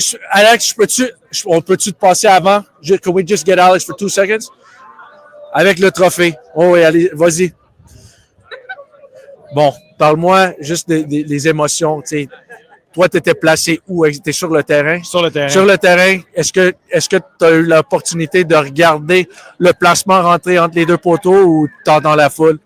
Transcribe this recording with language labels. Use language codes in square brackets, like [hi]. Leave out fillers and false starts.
[fr] Alex, on peut-tu te passer avant? [en] Can we just get Alex for 2 seconds? [fr] Avec le trophée. Oh oui, allez, vas-y. Bon, parle-moi juste des émotions. T'sais. Toi, tu étais placé où? Tu es sur le terrain? Sur le terrain. Sur le terrain, est-ce que tu as eu l'opportunité de regarder le placement rentrer entre les deux poteaux ou t'es dans la foule?